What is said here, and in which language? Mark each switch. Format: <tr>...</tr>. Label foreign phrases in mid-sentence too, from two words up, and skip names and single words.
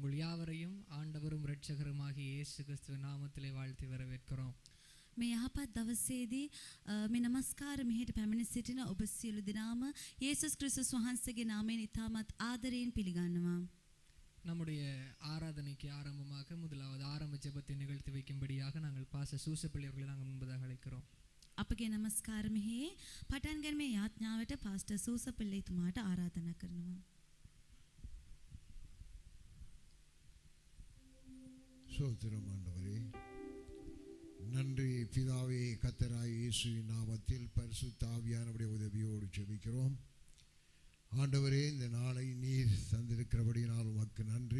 <ta>யாவரையும் ஆண்டவரும் இரட்சகருமாகிய இயேசு கிறிஸ்துவின் நாமத்திலே வாழ்த்தி வரவேற்கிறோம்.</ta> <si>මේ යහපත් දවසේදී මේ නමස්කාර මෙහෙට පැමිණ සිටින ඔබ සියලු දෙනාම යේසුස් ක්‍රිස්තුස් වහන්සේගේ නාමයෙන් ඉතාමත් ආදරයෙන් පිළිගන්නවා.</si> <ta>நம்முடைய ஆராதனைக்கு ஆரம்பமாக முதலாவது ஆரம்ப ஜெபத்தை நிகழ்த்தி வைக்கும்படியாக நாங்கள் பாஸ்டர் சூசப்பிள்ளை அவர்களை நாங்கள் முன்பதாக அழைக்கிறோம்.</ta> <si>අපගේ නමස්කාර මෙහි පටන් ගැනීමේ යාඥාවට පාස්ටර් සූසපිල්ලේතුමාට ආරාධනා කරනවා.</si> <ta>சோத்திரம் ஆண்டவரே, நன்றி பிதாவே. கர்த்தராகிய இயேசுவின் நாமத்தில் பரிசுத்த ஆவியானவருடைய உதவியோடு ஜெபிக்கிறோம். ஆண்டவரே, இந்த நாளை நீர் தந்திருக்கிறபடியினால் உமக்கு நன்றி.</ta>